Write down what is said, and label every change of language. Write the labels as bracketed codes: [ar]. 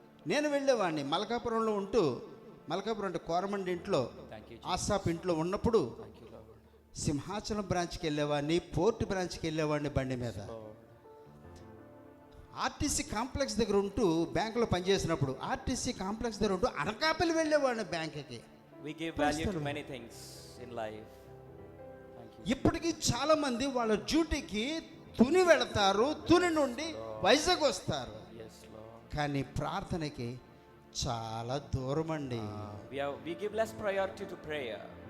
[te] నేను వెళ్ళేవాడిని మల్కాపురంలో ఉంటూ, మల్కాపురం అంటే కోరమండి ఇంట్లో, ఆసాప్ ఇంట్లో ఉన్నప్పుడు సింహాచలం బ్రాంచ్కి వెళ్ళేవాడిని, పోర్ట్ బ్రాంచ్కి వెళ్ళేవాడిని బండి మీద. ఆర్టీసీ కాంప్లెక్స్ దగ్గర ఉంటూ బ్యాంకులో పనిచేసినప్పుడు ఆర్టీసీ కాంప్లెక్స్ దగ్గర ఉంటూ అనకాపల్లి వెళ్ళేవాడిని బ్యాంకుకి. [en] We give value to many things in life. Thank you. [te] ఇప్పటికీ చాలా మంది వాళ్ళ డ్యూటీకి తుని వెళతారు, తుని నుండి వైజాగ్ వస్తారు. [en] Yes Lord. [te] కానీ ప్రార్థనకి చాలా దూరం అండి. [en] We give less priority to prayer.